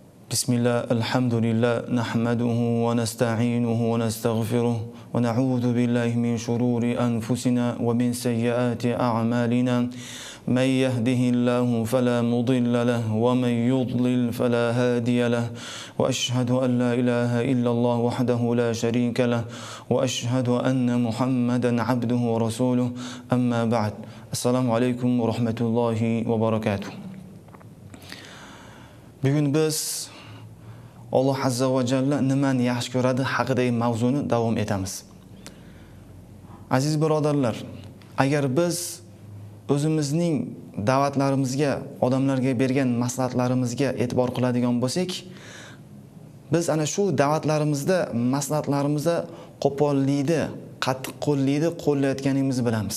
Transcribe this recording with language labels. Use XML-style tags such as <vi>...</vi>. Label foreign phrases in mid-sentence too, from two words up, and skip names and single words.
<ar>بسم الله الحمد لله نحمده ونستعينه ونستغفره ونعوذ بالله من شرور أنفسنا ومن سيئات أعمالنا من يهده الله فلا مضل له ومن يضلل فلا هادي له وأشهد أن لا إله إلا الله وحده لا شريك له وأشهد أن محمدا عبده ورسوله أما بعد السلام عليكم ورحمة الله وبركاته.</ar> <uz>Bugun biz Alloh azza va jalla nimani yaxshi ko'radi haqidagi mavzuni davom etamiz. Aziz birodarlar, agar biz o'zimizning da'vatlarimizga, odamlarga bergan maslahatlarimizga e'tibor qiladigan bo'lsak, biz ana shu da'vatlarimizda, maslahatlarimizda qo'pollikni, qattiqqo'llikni qo'llayotganimizni bilamiz.</uz>